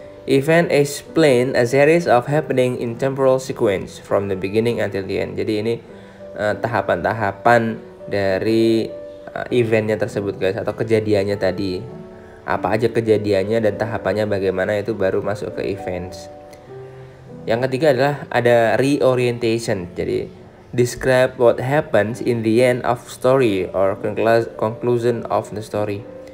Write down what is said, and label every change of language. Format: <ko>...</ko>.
<en>Event explain a series of happening in temporal sequence from the beginning until the end.</en> <id>Jadi ini tahapan-tahapan dari eventnya tersebut guys, atau kejadiannya tadi. Apa aja kejadiannya dan tahapannya bagaimana, itu baru masuk ke events. Yang ketiga adalah ada reorientation.</id> <en>Jadi describe what happens in the end of story or conclusion of the story.</en>